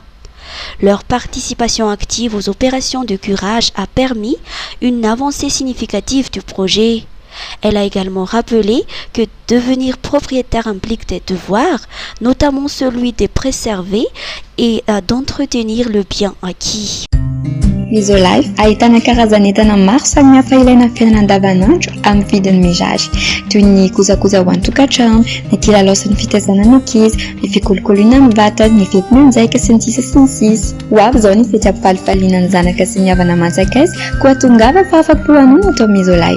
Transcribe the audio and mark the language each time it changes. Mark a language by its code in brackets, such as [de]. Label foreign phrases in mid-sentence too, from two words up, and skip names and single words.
[fr] Leur participation active aux opérations de curage a permis une avancée significative du projet. Elle a également rappelé que devenir propriétaire implique des devoirs, notamment celui de préserver et d'entretenir le bien acquis. [mg] Isolife ahitana karazan'entana maro samihafa ilaina amin'ny fiainana andavanandro amin'ny vidiny mirary toy ny kojakoja ho an-tokantrano, ny kilalao sy ny fitaizana ny ankizy, ny fikolokoloana amin'ny vatana, ny fetim-monjaika sy ny sisa sy ny sisa. Ho avy izao ny fety ampifalifaliana ny zanaka sy ny havana manjakaiza koa tongava fa afa-po hanao atao amin'ny Isolife.